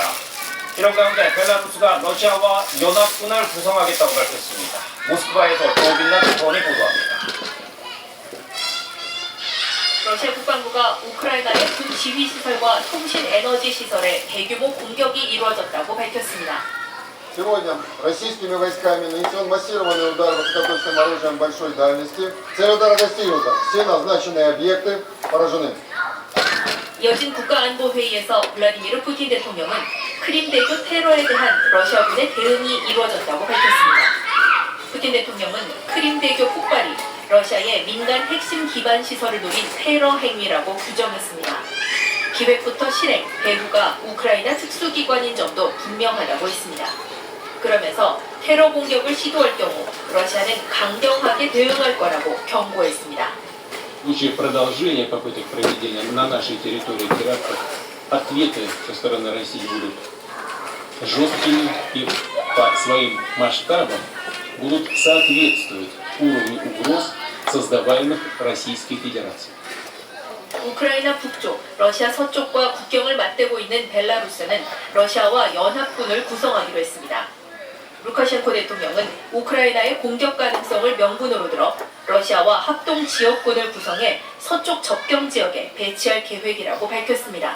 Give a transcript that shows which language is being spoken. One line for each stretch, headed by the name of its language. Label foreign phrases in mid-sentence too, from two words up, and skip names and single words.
Korean: 이런 가운데 벨라루스가 러시아와 연합군을 구성하겠다고 밝혔습니다. 모스크바에서 조빈나 특파원이 보도합니다. 러시아 국방부가 우크라이나의 군 지휘시설과 통신 에너지 시설에 대규모 공격이 이루어졌다고 밝혔습니다.
Russian: Сегодня российскими войсками нанесен массированный удар высокоточным оружием большой дальности. Цель удара достигнута. Все назначенные объекты поражены.
Korean: 이어진 국가안보회의에서 블라디미르 푸틴 대통령은 크림대교 테러에 대한 러시아군의 대응이 이루어졌다고 밝혔습니다. 푸틴 대통령은 크림대교 폭발이 러시아의 민간 핵심 기반 시설을 노린 테러 행위라고 규정했습니다. 기획부터 실행, 배후가 우크라이나 특수기관인 점도 분명하다고 했습니다. 그러면서 테러 공격을 시도할 경우 러시아는 강경하게 대응할 거라고 경고했습니다.
Russian: В случае продолжения попыток проведения на нашей территории терактов, ответы со стороны России будут жесткими и по своим масштабам будут соответствовать уровню угроз, создаваемых Российской Федерацией.
Korean: 우크라이나 북쪽, 러시아 서쪽과 국경을 맞대고 있는 벨라루스는 러시아와 연합군을 구성하기로 했습니다. 루카셴코 대통령은 우크라이나의 공격 가능성을 명분으로 들어 러시아와 합동 지역군을 구성해 서쪽 접경 지역에 배치할 계획이라고 밝혔습니다.